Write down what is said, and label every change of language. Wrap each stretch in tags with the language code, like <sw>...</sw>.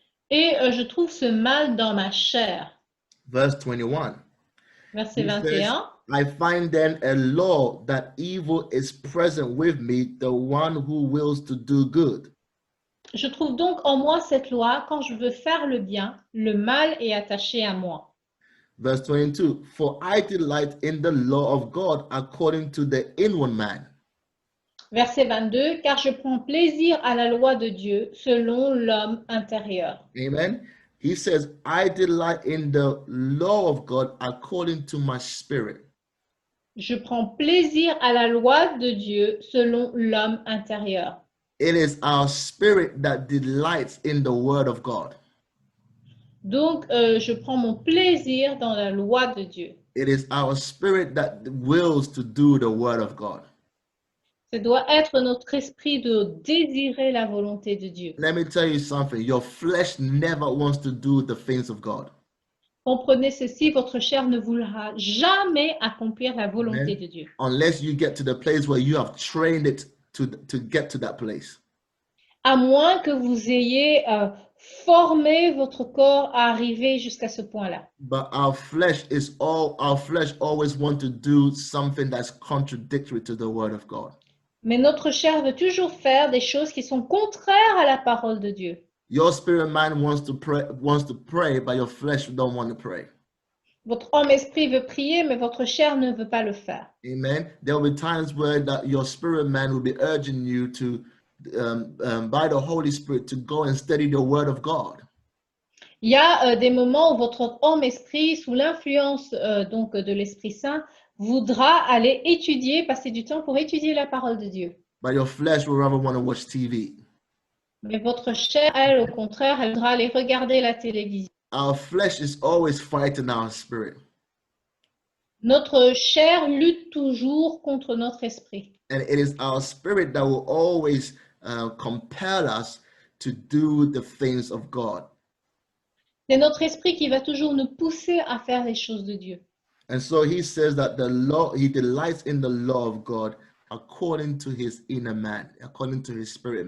<fr>Et je trouve ce mal dans ma chair.</fr> <en>Verse 21.</en> <fr>Verset</fr> <en>He says,</en> <fr>21.</fr> <en>I find then a law that evil is present with me, the one who wills to do good.</en> <fr>Je trouve donc en moi cette loi, quand je veux faire le bien, le mal est attaché à moi.</fr> <en>Verse 22, for I delight in the law of God according to the inward man.</en> <fr>Verset 22, car je prends plaisir à la loi de Dieu selon l'homme intérieur.</fr> <en>Amen. He says, I delight in the law of God according to my spirit.</en> <fr>Je prends plaisir à la loi de Dieu selon l'homme intérieur.</fr> <en>It is our spirit that delights in the word of God.</en> <fr>Donc, je prends mon plaisir dans la loi de Dieu.</fr> <en>It is our spirit that wills to do the word of God.</en> <fr>Ce doit être notre esprit de désirer la volonté de Dieu.</fr> <en>Let me tell you something. Your flesh never wants to do the things of God.</en> <fr>Comprenez ceci, votre chair ne voudra jamais accomplir la volonté</fr> <en>Amen.</en> <fr>de Dieu.</fr> <en>Unless you get to the place where you have trained it to get to that place.</en> <fr>À moins que vous ayez formé votre corps à arriver jusqu'à ce point-là.</fr> <en>But our flesh always want to do something that's contradictory to the word of God.</en> <fr>Mais notre chair veut toujours faire des choses qui sont contraires à la parole de Dieu.</fr> <en>Your spirit man wants to pray, but your flesh don't want to pray.</en> <fr>Votre homme esprit veut prier, mais votre chair ne veut pas le faire.</fr> <en>Amen. There will be times where your spirit man will be urging you to, by the Holy Spirit, to go and study the Word of God.</en> <fr>Il y a des moments où votre homme esprit, sous l'influence donc de l'Esprit Saint, voudra aller étudier, passer du temps pour étudier la parole de Dieu.</fr> <en>But your flesh will rather want to watch TV.</en> <fr>Mais votre chair, elle, au contraire, elle voudra aller regarder la télévision.</fr> <en>our flesh is always fighting our spirit.</en> <fr>Notre chair lutte toujours contre notre esprit.</fr> <en>And it is our spirit that will always compel us to do the things of God.</en> <fr>C'est notre esprit qui va toujours nous pousser à faire les choses de Dieu.</fr> <en>And so he says that the law, he delights in the law of God according to his inner man, according to his spirit</en>